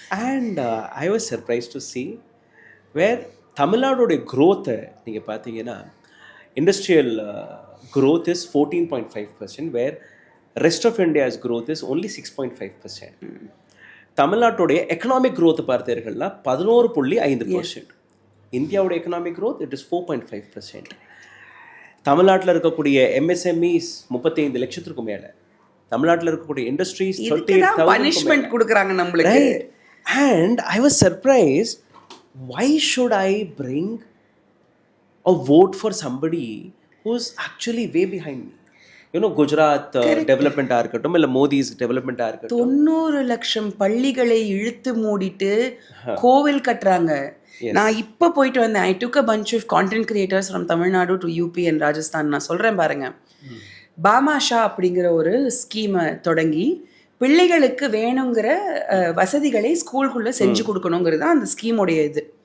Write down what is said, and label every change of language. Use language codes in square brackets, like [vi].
[en] and I was surprise to see where [ta] தமிழ்நாடுடைய க்ரோத்தை நீங்கள் பார்த்தீங்கன்னா [en] Industrial growth is 14.5%, where rest of India's growth is only 6.5%. [ta] தமிழ்நாட்டுடைய economic growth பார்த்தீர்கள்னா 11.5%. இந்தியாவுடைய economic growth it is 4.5%. தமிழ்நாட்டில் இருக்கக்கூடிய MSMEs 35 லட்சத்திற்கு மேலே, தமிழ்நாட்டில் இருக்கக்கூடிய இண்டஸ்ட்ரீஸ் 38,000 பனிஷ்மென்ட் கொடுக்குறாங்க நம்மளுக்கு. [en] And I was surprised, why should I bring a vote for somebody who's actually way behind me? [ta] You know, Gujarat டெவலப்மெண்ட்டாக இருக்கட்டும், இல்லை மோடிஸ் டெவலப்மெண்ட்டாக இருக்கட்டும், 90 லட்சம் பள்ளிகளை இழுத்து மூடிட்டு கோவில் கட்டுறாங்க. நான் இப்போ போயிட்டு வந்தேன். [en] I took a bunch of content creators from Tamil Nadu to UP and Rajasthan. [ta] நான் சொல்கிறேன் பாருங்க, பாமாஷா அப்படிங்கிற ஒரு ஸ்கீமை தொடங்கி பிள்ளைகளுக்கு வேணுங்கிற வசதிகளை ஸ்கூலுக்குள்ளே செஞ்சு கொடுக்கணுங்கிறது தான் அந்த ஸ்கீமுடைய இது.